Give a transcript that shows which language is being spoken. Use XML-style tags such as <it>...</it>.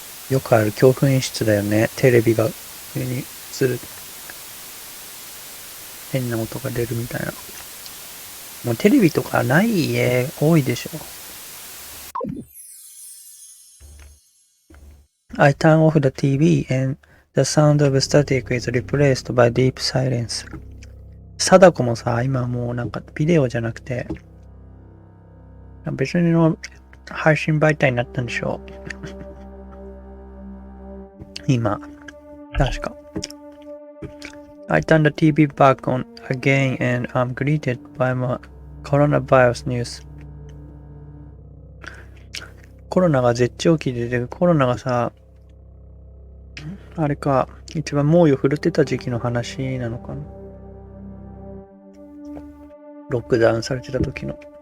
<ja>よくある恐怖演出だよね。テレビが上に映る。変な音が出るみたいな。もうテレビとかない家多いでしょ。</ja> <en>I turn off the TV and the sound of static is replaced by deep silence.</en> <ja>貞子もさ、今もうなんかビデオじゃなくて、別の配信媒体になったんでしょ。今、確か。</ja> <en>I turn the TV back on again and I'm greeted by my coronavirus news.</en> <ja>コロナが絶頂期で、コロナがさ、あれか、一番猛威を振るってた時期の話なのかな。ロックダウンされてた時の。</ja>